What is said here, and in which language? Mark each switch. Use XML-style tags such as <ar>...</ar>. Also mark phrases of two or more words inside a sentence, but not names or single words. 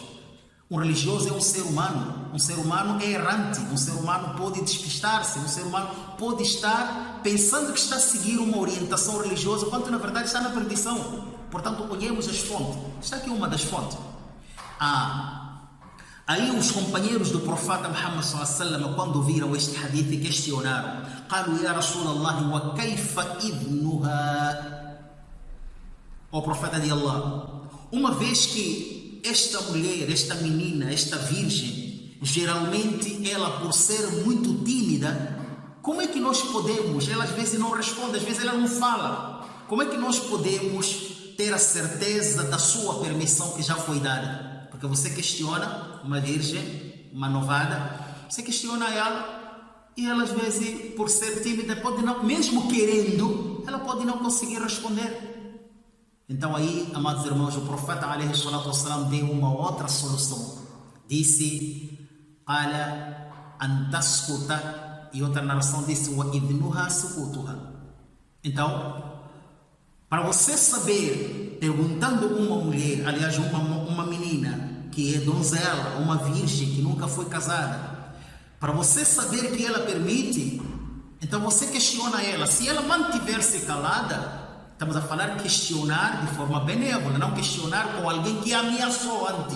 <pt>Um religioso é um ser humano é errante, um ser humano pode despistar-se, um ser humano pode estar pensando que está a seguir uma orientação religiosa, quando na verdade está na perdição. Portanto, olhemos as fontes. Está aqui uma das fontes. Aí os companheiros do profeta Muhammad sallallahu, quando viram este hadith, questionaram.</pt> <ar>قالوا يا رسول الله وكيف إذنها.</ar> <pt>Ó profeta de Allah, uma vez que esta mulher, esta menina, esta virgem, geralmente ela por ser muito tímida, como é que nós podemos, ela às vezes não responde, às vezes ela não fala, como é que nós podemos ter a certeza da sua permissão que já foi dada? Porque você questiona uma virgem, uma novada, você questiona ela e ela às vezes, por ser tímida, pode não, mesmo querendo, ela pode não conseguir responder. Então aí, amados irmãos, o profeta</pt> <ar>عليه الصلاة والسلام</ar> <pt>deu uma outra solução. Disse,</pt> <ar>قال أن تسكت,</ar> <pt>e outra narração disse,</pt> <ar>وإذنها سكوتها.</ar> <pt>Então, para você saber, perguntando uma mulher, aliás, uma menina que é donzela, uma virgem que nunca foi casada, para você saber que ela permite, então você questiona ela. Se ela mantiver-se calada, estamos a falar questionar de forma benévola, não questionar com alguém que ameaçou antes.</pt>